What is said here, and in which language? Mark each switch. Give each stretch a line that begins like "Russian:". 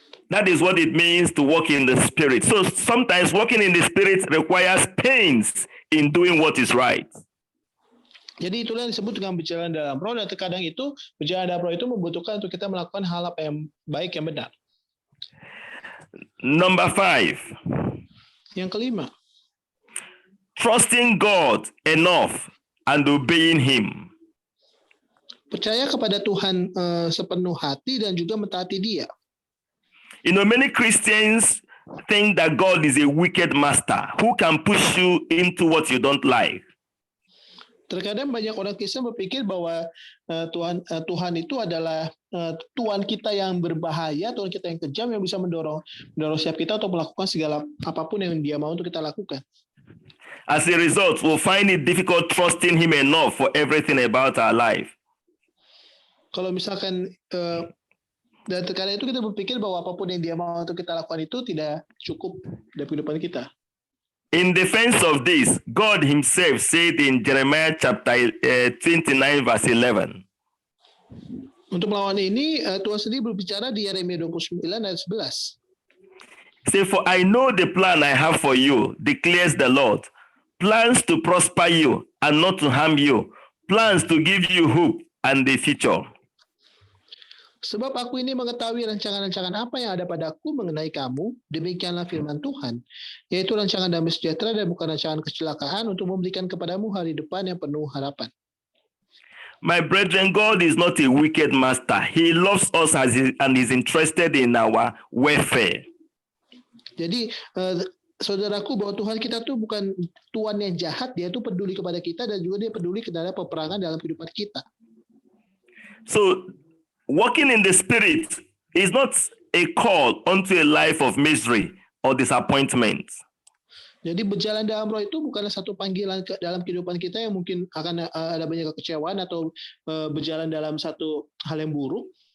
English: That is what it means to walk in the Spirit. So sometimes walking in the Spirit requires pains in doing what is right.
Indonesian: Jadi itulah yang disebut dengan berjalan dalam roh, dan terkadang itu berjalan dalam roh itu membutuhkan untuk kita melakukan hal apa yang baik, yang benar.
English: Number 5.
Indonesian: Yang kelima,
English: Trusting God enough and obeying Him.
Indonesian: percaya kepada Tuhan sepenuh hati dan juga mentaati Dia.
English: You know, many Christians think that God is a wicked master who can push you into what you don't like.
Indonesian: Terkadang banyak orang Kristen berpikir bahwa Tuhan itu adalah Tuhan kita yang berbahaya, Tuhan kita yang kejam yang bisa mendorong setiap kita untuk melakukan segala apapun yang Dia mau untuk kita lakukan.
English: As a result, we'll find it difficult trusting Him enough for everything about our life.
Indonesian: Kalau misalkan dan terkadang itu kita berpikir bahwa apapun yang Dia mau untuk kita lakukan itu tidak cukup dalam kehidupan kita.
English: In defense of this, God Himself said in Jeremiah chapter 29 verse 11.
Indonesian: Untuk melawan ini, Tuhan sendiri berbicara di Yeremia 29 ayat 11.
English: Say, for I know the plan I have for you, declares the Lord. Plans to prosper you and not to harm you. Plans to give you hope and the future.
Indonesian: Sebab aku ini mengetahui rancangan-rancangan apa yang ada padaku mengenai kamu, demikianlah firman Tuhan, yaitu rancangan damai sejahtera dan bukan rancangan kecelakaan untuk memberikan kepadamu hari depan yang penuh harapan.
English: My brethren, God is not a wicked master. He loves us and is interested in our welfare.
Indonesian: Jadi, saudaraku, bahwa Tuhan kita tuh bukan Tuhan yang jahat, Dia tuh peduli kepada kita dan juga Dia peduli terhadap peperangan dalam kehidupan kita.
English: So, walking in the Spirit is not a call unto a life of misery or disappointment.
Indonesian: Jadi berjalan dalam roh itu bukanlah satu panggilan dalam kehidupan kita yang mungkin akan ada banyak kekecewaan atau berjalan dalam satu hal yang buruk.